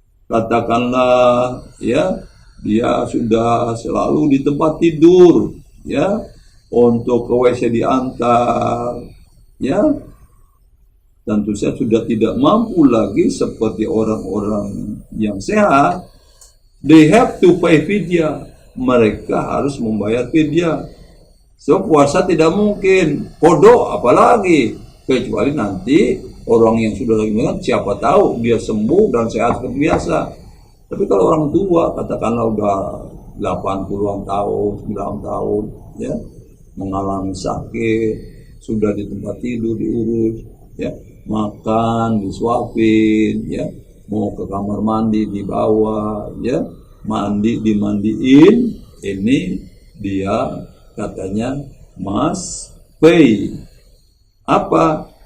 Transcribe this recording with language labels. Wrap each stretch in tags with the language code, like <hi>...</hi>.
<id>Katakanlah ya, dia sudah selalu di tempat tidur, ya, untuk ke WC diantar, ya, tentu saja sudah tidak mampu lagi seperti orang-orang yang sehat.</id> <en>They have to pay fidyah,</en> <id>mereka harus membayar fidyah. So puasa tidak mungkin, kodok apalagi, kecuali nanti orang yang sudah lagi meninggal, siapa tahu dia sembuh dan sehat seperti biasa. Tapi kalau orang tua, katakanlah udah 80-an tahun, 90 tahun, ya, mengalami sakit, sudah di tempat tidur diurus, ya, makan disuapin, ya, mau ke kamar mandi dibawa, ya, mandi dimandiin, ini dia katanya</id> <en>must pay.</en> <id>Apa?</id>